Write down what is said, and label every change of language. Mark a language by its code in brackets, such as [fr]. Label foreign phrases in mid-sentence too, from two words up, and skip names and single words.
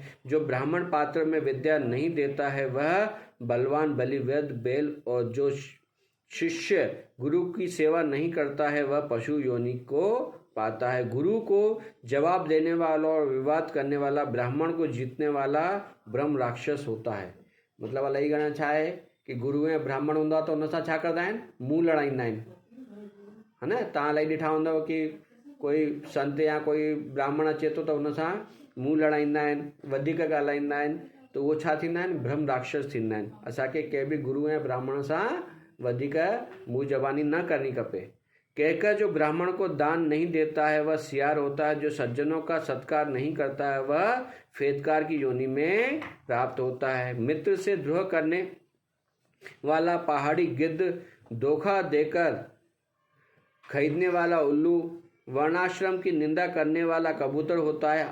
[hi] जो ब्राह्मण पात्र में विद्या नहीं देता है वह बलवान, बलि, वैद्य, बैल, और जो शिष्य गुरु की सेवा नहीं करता है वह पशु योनि को पाता है। गुरु को जवाब देने वाला और विवाद करने वाला, ब्राह्मण को जीतने वाला ब्रह्म राक्षस होता है। [sd] मतलब अलॻि ॻाल्हि छा आहे कि गुरु ऐं ब्राह्मण हूंदा त हुन सां छा कंदा आहिनि, मुंहुं लड़ाईंदा आहिनि, [hi] है न। [sd] तव्हां इलाही ॾिठा हूंदव कि कोई संत या कोई ब्राह्मण अचे थो त हुन सां मुंहुं लड़ाईंदा आहिनि, वधीक ॻाल्हाईंदा आहिनि, त उहो छा थींदा आहिनि, ब्रह्म राक्षस थींदा आहिनि। असांखे कंहिं बि गुरु ऐं ब्राह्मण सां वधीक मुंहुं ज़बानी न करनी खपे। [hi] कहकर जो ब्राह्मण को दान नहीं देता है वह सियार होता है। जो सज्जनों का सत्कार नहीं करता है वह फेदकार की योनि में प्राप्त होता है। मित्र से द्रोह करने वाला पहाड़ी गिद्ध, धोखा देकर खरीदने वाला उल्लू, वर्णाश्रम की निंदा करने वाला कबूतर होता है।